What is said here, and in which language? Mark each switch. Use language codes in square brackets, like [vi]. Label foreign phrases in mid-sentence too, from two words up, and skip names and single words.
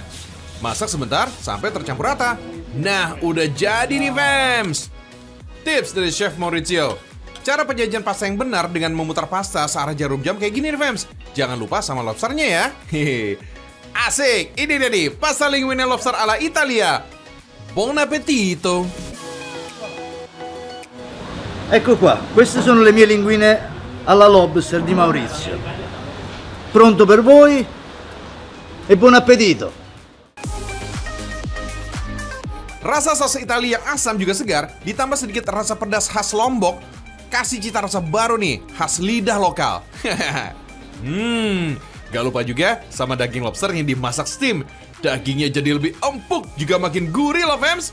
[id] Masak sebentar sampai tercampur rata. Nah, udah jadi nih fams. Tips dari Chef Maurizio. Cara penyajian pasta yang benar dengan memutar pasta searah jarum jam kayak gini nih fams. Jangan lupa sama lobsternya ya. Hehe. Asik, ini dia nih, pasta linguine lobster ala Italia. [it] Buon appetito. Ecco qua, queste sono le mie linguine alla lobster di Maurizio. Pronto per voi e buon appetito. [id] Rasa sos Italia yang asam juga segar, ditambah sedikit rasa pedas khas Lombok, kasih cita rasa baru nih, khas lidah lokal. Gak lupa juga sama daging lobster yang dimasak steam. Dagingnya jadi lebih empuk, juga makin gurih loh fams.